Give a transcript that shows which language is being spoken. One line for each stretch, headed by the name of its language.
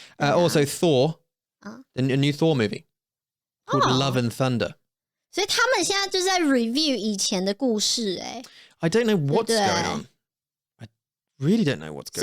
English: Also, Thor, a new Thor movie called Love and Thunder.
Chinese: 所以他们现在就在 review 以前的故事，
English: I don't know what's going on. I really don't know what's going on.